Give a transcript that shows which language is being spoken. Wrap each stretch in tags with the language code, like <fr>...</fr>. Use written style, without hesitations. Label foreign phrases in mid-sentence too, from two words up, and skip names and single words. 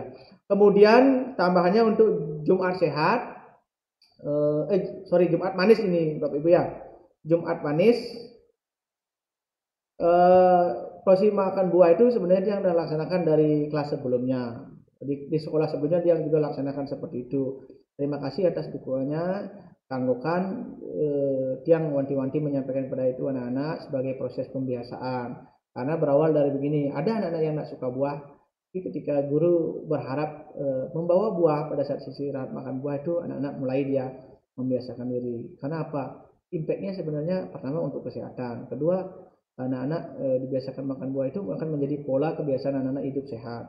<id>Kemudian tambahannya untuk Jumat sehat, Jumat manis ini Bapak Ibu ya. Jumat manis, porsi makan buah itu sebenarnya yang dilaksanakan dari kelas sebelumnya. Di sekolah sebelumnya dia juga laksanakan seperti itu. Terima kasih atas dukungannya. Tangguhkan tiang wanti-wanti menyampaikan kepada itu anak-anak sebagai proses pembiasaan. Karena berawal dari begini, ada anak-anak yang tidak suka buah, tapi ketika guru berharap membawa buah pada saat sisi makan buah itu, anak-anak mulai dia membiasakan diri. Karena apa? Impactnya sebenarnya pertama untuk kesehatan, kedua anak-anak dibiasakan makan buah itu akan menjadi pola kebiasaan anak-anak hidup sehat.</id>